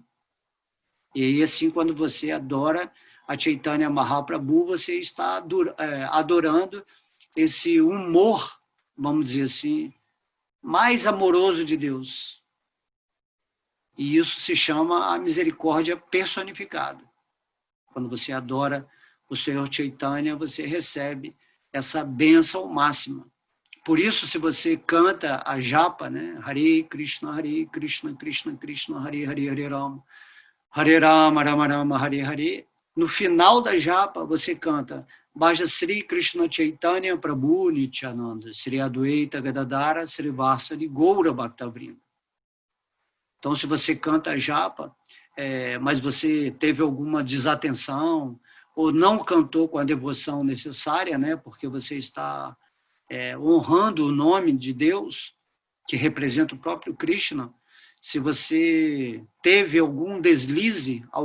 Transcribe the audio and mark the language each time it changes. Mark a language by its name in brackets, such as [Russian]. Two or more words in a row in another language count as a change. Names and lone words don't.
[Portuguese] E aí, assim, quando você adora a Chaitanya Mahaprabhu, você está adorando esse humor, vamos dizer assim, mais amoroso de Deus. E isso se chama a misericórdia personificada. Quando você adora o Senhor Chaitanya, você recebe essa bênção máxima. Por isso, se você canta a japa, né? [Sanskrit] हरे कृष्ण, कृष्ण कृष्ण, हरे हरे, हरे राम, राम राम, हरे हरे. [Portuguese] No final da japa, você canta [Bangla] ভজ শ্রী কৃষ্ণ চৈতন্য প্রভু নিত্যানন্দ, শ্রী অদ্বৈত গদাধর, শ্রীবাসাদি গৌর ভক্তবৃন্দ. [Portuguese] Então, se você canta a japa, mas você teve alguma desatenção, ou não cantou com a devoção necessária, né, porque você está honrando o nome de Deus, que representa o próprio Krishna, se você teve algum deslize ao